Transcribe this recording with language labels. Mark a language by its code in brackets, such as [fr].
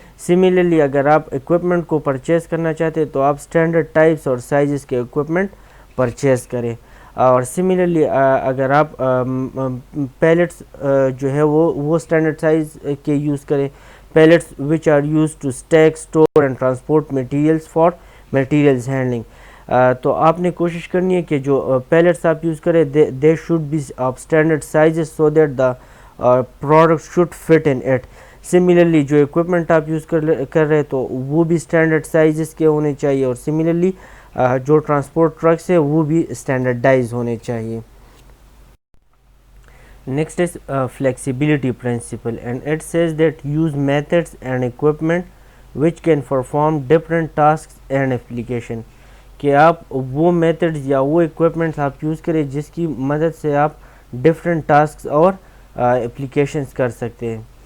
[ur] Similarly اگر آپ equipment کو پرچیز کرنا چاہتے ہیں تو آپ اسٹینڈرڈ ٹائپس اور سائزز کے اکوپمنٹ پرچیز کریں. اور سملرلی اگر آپ پیلٹس جو ہے وہ اسٹینڈرڈ سائز کے یوز کریں, [en] pellets which are used to stack, store and transport materials for materials handling. [ur] تو آپ نے کوشش کرنی ہے کہ جو پیلٹس آپ یوز کریں [en] they should be of standard sizes so that the product should fit in it. [ur] Similarly جو اکوپمنٹ آپ یوز کر رہے تو وہ بھی اسٹینڈرڈ سائزز کے ہونے چاہیے, اور سملرلی جو ٹرانسپورٹ ٹرکس ہے وہ بھی اسٹینڈرڈائز ہونے چاہیے. [en] Next is flexibility principle, and it says that use methods and equipment which can perform different tasks and application. [ur] کہ آپ وہ میتھڈز یا وہ اکوپمنٹس آپ یوز کریں جس کی مدد سے آپ ڈفرینٹ ٹاسکس اور اپلیکیشنز کر سکتے ہیں.